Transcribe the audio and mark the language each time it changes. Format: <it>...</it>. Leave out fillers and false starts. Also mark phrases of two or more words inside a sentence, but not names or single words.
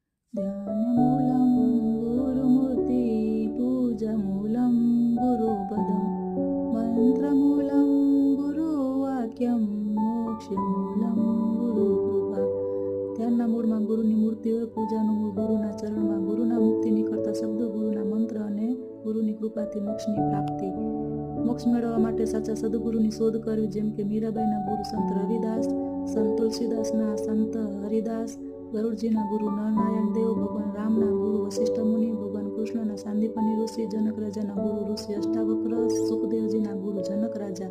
<sa>ध्यानमूलं गुरुमूर्ति पूजामूलं गुरुपदं मंत्रमूलं गुरुवाक्यं मोक्षमूलं गुरुकृपा।</sa> <gu>ધ્યાનના મૂળમાં ગુરુની મૂર્તિ હોય, પૂજાનું મૂળ ગુરુના ચરણમાં, ગુરુના મુક્તિની કરતા શબ્દો, ગુરુના મંત્ર અને ગુરુની કૃપાથી મોક્ષની પ્રાપ્તિ। મોક્ષ મેળવવા માટે સાચા સદગુરુની શોધ કરવી, જેમ કે મીરાબાઈના ગુરુ સંત રવિદાસ, સંત તુલસીદાસના સંત હરિદાસ, ગરુડજીના ગુરુ નરનારાયણ દેવ, ભગવાન રામના ગુરુ વશિષ્ઠ મુનિ, ભગવાન કૃષ્ણના સાંદીપની ઋષિ, જનક રાજાના ગુરુ ઋષિ અષ્ટાવક્ર, સુખદેવજીના ગુરુ જનક રાજા।</gu>